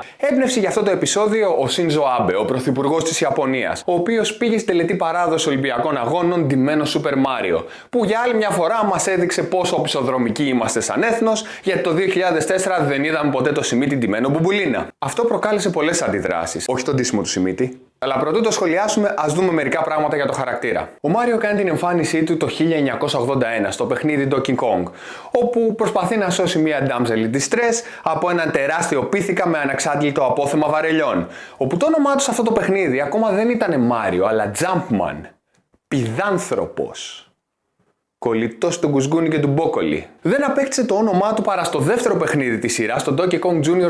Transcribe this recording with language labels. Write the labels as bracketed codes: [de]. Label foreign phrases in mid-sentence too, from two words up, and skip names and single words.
[el] Έμπνευση για αυτό το επεισόδιο ο Σίνζο Άμπε, ο πρωθυπουργός της Ιαπωνίας, ο οποίος πήγε στη τελετή παράδοση Ολυμπιακών Αγώνων ντυμένο Super Mario, που για άλλη μια φορά μας έδειξε πόσο οπισθοδρομικοί είμαστε σαν έθνος, γιατί το 2004 δεν είδαμε ποτέ το Σιμίτι ντυμένο μπουμπουλίνα. Αυτό προκάλεσε πολλές αντιδράσεις. Όχι το ντύσιμο του Σιμίτι. Αλλά πρωτού το σχολιάσουμε, ας δούμε μερικά πράγματα για το χαρακτήρα. Ο Μάριο κάνει την εμφάνισή του το 1981 στο παιχνίδι Donkey Kong, όπου προσπαθεί να σώσει μια [en] damsel in distress [el] από έναν τεράστιο πίθηκα με ανεξάντλητο απόθεμα βαρελιών. Όπου το όνομά του σε αυτό το παιχνίδι ακόμα δεν ήταν Μάριο, αλλά Jumpman. Πηδάνθρωπος. Κολλητός του Γκουσγκούνι και του Μπόκολι. Δεν απέκτησε το όνομά του παρά στο δεύτερο παιχνίδι της σειράς, το Donkey Kong Jr.